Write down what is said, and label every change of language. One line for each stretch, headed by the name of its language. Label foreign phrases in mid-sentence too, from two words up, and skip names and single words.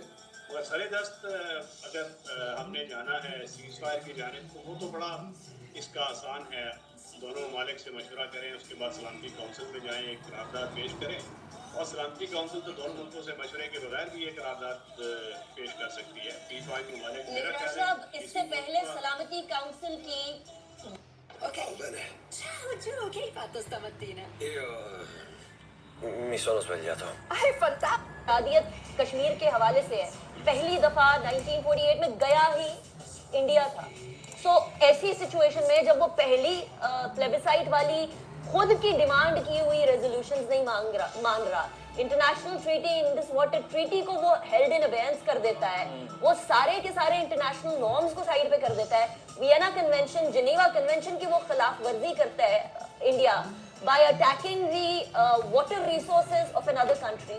Urdu: مگر سردست اگر ہم نے جانا ہے سیز فائر کی جانب، تو وہ تو بڑا اس کا آسان ہے. دونوں ممالک سے مشورہ کریں، اس کے بعد سلامتی کونسل میں جائیں، ایک قرارداد پیش کریں، اور سلامتی کونسل تو دونوں ملکوں سے مشورے کے بغیر بھی یہ قرارداد پیش کر سکتی ہے. P5 ممالک، میرا خیال ہے اس سے پہلے سلامتی کونسل کی
Italian: Ok, bene. Ciao Gio, che hai fatto stamattina? Io mi sono svegliato. Hai fantastico!
Urdu: شادیت کشمیر کے حوالے سے ہے، پہلی دفعہ 1948 میں گیا ہی انڈیا تھا. سو ایسی سچویشن میں جب وہ پہلی پلیبسائٹ والی خود کی ڈیمانڈ کی ہوئی ریزولیوشنز نہیں مان رہا,
English: international treaty, Indus Water Treaty
Urdu: کو وہ
English: held in abeyance
Urdu: کر دیتا ہے، وہ سارے کے سارے
English: international norms
Urdu: کو سائیڈ پہ کر دیتا ہے، ویانا کنونشن، جنیوا کنونشن کی وہ خلاف ورزی کرتا ہے
English: India by attacking the water resources of another country.